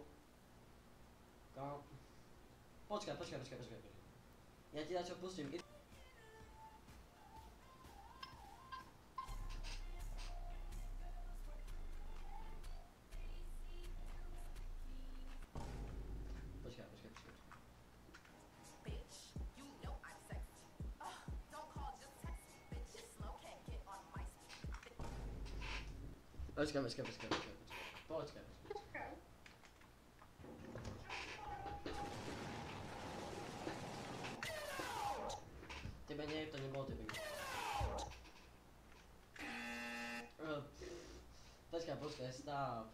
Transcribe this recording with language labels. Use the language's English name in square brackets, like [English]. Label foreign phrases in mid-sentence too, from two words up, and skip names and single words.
[Slovak] Kam? Počkaj. Ja ti dačo pustím. Počkaj. [English] Bitch, you know I'm sexy. Don't call, just text me. Bitch, you're slow, can't get on my speed. [Slovak] Počkaj. Tebe nie, to nebolo tebe. Počkaj, stop.